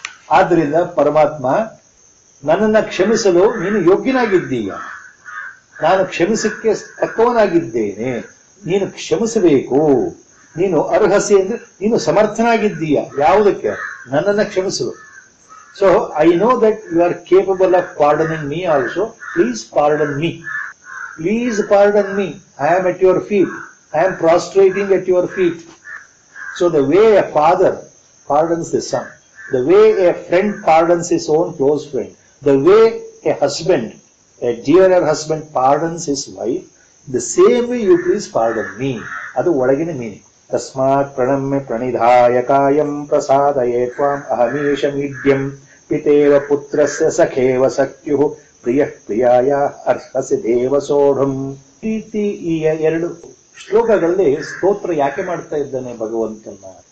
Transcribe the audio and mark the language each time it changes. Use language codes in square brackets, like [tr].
[kn] ಆದ್ರಿಂದ ಪರಮಾತ್ಮ ನನ್ನನ್ನ ಕ್ಷಮಿಸಲು ನೀನು ಯೋಗ್ಯನಾಗಿದ್ದೀಯ, ನಾನು ಕ್ಷಮಿಸಕ್ಕೆ ತಕ್ಕವನಾಗಿದ್ದೇನೆ, ನೀನು ಕ್ಷಮಿಸಬೇಕು. ನೀನು ಅರ್ಹಸಿ ಅಂದ್ರೆ ನೀನು ಸಮರ್ಥನಾಗಿದ್ದೀಯ ಯಾವುದಕ್ಕೆ? ನನ್ನನ್ನ ಕ್ಷಮಿಸಲು. [en] So I know that you are capable of pardoning me also. Please pardon me. Please pardon me. I am at your feet. I am prostrating at your feet. So the way a father pardons his son, the way a friend pardons his own close friend, the way a husband, a dearer husband pardons his wife, the same way you please pardon me. [kn] ಅದು ಒಳಗಿನ meaning. [sa] ತಸ್ಮಾತ್ ಪ್ರಣಮ್ಯ ಪ್ರಣಿಧಾಯ ಕಾಯಂ ಪ್ರಸಾದಯೇ ತ್ವಾಂ ಅಹಮೀಶ medium ಪಿತೇವ ಪುತ್ರಸ್ಯ ಸಖೇವ ಸಖ್ಯುಃ ಪ್ರಿಯ ಪ್ರಿಯಾಯ ಅರ್ಹಸಿ ದೇವ ಸೋಢಂ. [kn] ಈ ಎರಡು ಶ್ಲೋಕಗಳಲ್ಲಿ ಸ್ತೋತ್ರ ಯಾಕೆ ಮಾಡ್ತಾ ಇದ್ದಾನೆ ಭಗವಂತನ?